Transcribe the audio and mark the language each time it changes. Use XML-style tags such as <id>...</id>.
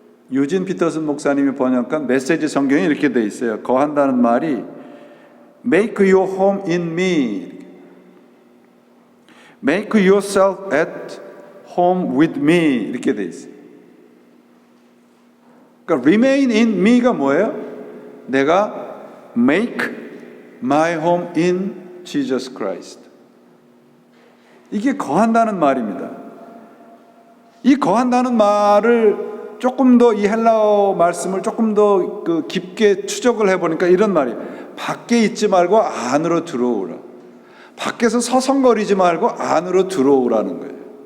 <ko>유진 피터슨 목사님이 번역한 메시지 성경에 이렇게 돼 있어요. 거한다는 말이</ko> <en>Make your home in me. Make yourself at home with me</en> <ko>이렇게 돼 있어요. 그러니까</ko> <en>remain in me</en> <ko>가 뭐예요? 내가</ko> <en>make my home in Jesus Christ.</en> <ko>이게 거한다는 말입니다. 이 거한다는 말을 조금 더 이 헬라어 말씀을 조금 더 깊게 추적을 해보니까 이런 말이에요. 밖에 있지 말고 안으로 들어오라. 밖에서 서성거리지 말고 안으로 들어오라는 거예요.</ko>